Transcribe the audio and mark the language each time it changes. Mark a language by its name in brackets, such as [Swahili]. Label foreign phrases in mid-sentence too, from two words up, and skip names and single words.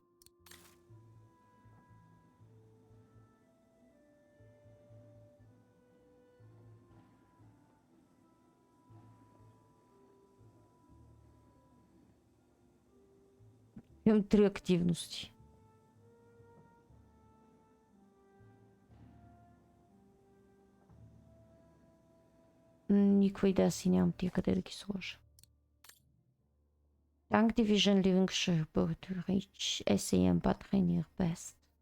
[Bulgarian] Имам 3 активности. Никаква идея си нямам тия къде да ги сложа. [English] Tank Division leaving Cherbourg to reach SAM battery near Best.